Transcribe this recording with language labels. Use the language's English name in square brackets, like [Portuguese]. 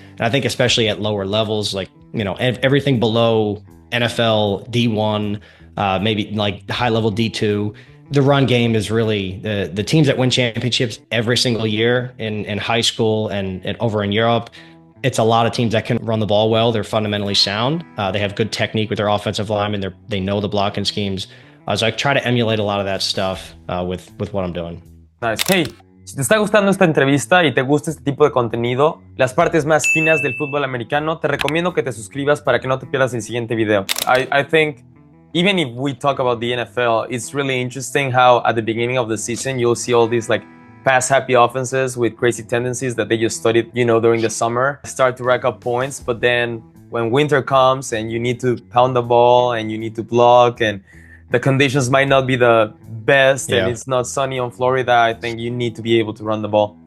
[English] And I think especially at lower levels, like, everything below NFL D1, maybe like high level D2, the run game is really the teams that win championships every single year in high school and over in Europe. It's a lot of teams that can run the ball well. They're fundamentally sound. They have good technique with their offensive linemen. They know the blocking schemes. So I try to emulate a lot of that stuff with what I'm doing. Nice. [Spanish] Hey, si te está gustando esta entrevista y te gusta este tipo de contenido, las partes más finas del fútbol americano, te recomiendo que te suscribas para que no te pierdas el siguiente video. [English] I think even if we talk about the NFL, it's really interesting how at the beginning of the season, you'll see all these like pass-happy offenses with crazy tendencies that they just studied, during the summer, start to rack up points. But then when winter comes and you need to pound the ball and you need to block and the conditions might not be the best and it's not sunny on Florida, I think you need to be able to run the ball.